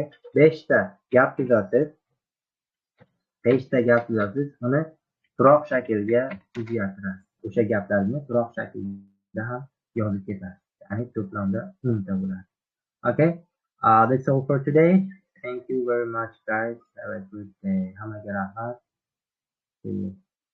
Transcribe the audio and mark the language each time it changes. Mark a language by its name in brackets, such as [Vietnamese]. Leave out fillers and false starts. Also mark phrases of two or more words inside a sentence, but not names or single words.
[Uzbek] 5 ta gap tuzasiz. 5 ta gap tuzasiz, uni turoq shaklga o'zgartirasiz. O'sha gaplarni turoq shaklda ham yozib ketasiz. Ya'ni to'plamda 10 ta bo'ladi. [English] Okay? That's all for today. Thank you very much, guys. Have a good day. [Uzbek] Hammaga rahmat. [English] See you.